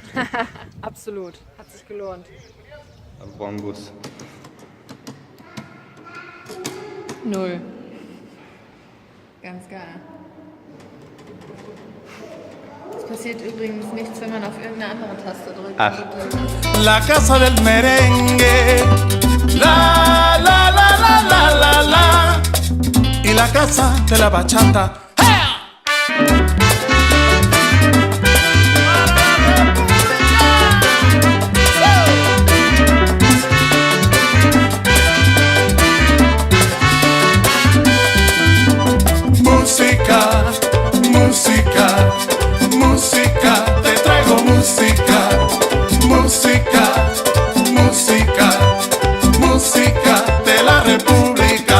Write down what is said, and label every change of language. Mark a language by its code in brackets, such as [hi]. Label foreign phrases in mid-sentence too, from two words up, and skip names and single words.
[de] Absolut. Hat sich gelohnt. Bonbus. 0. Ganz geil. Es passiert übrigens nichts, wenn man auf irgendeine andere Taste drückt. Ach. [es] La casa del merengue, la la la la la la la, y la casa de la bachata. Música, música, música, te traigo música, música, música, música de la República.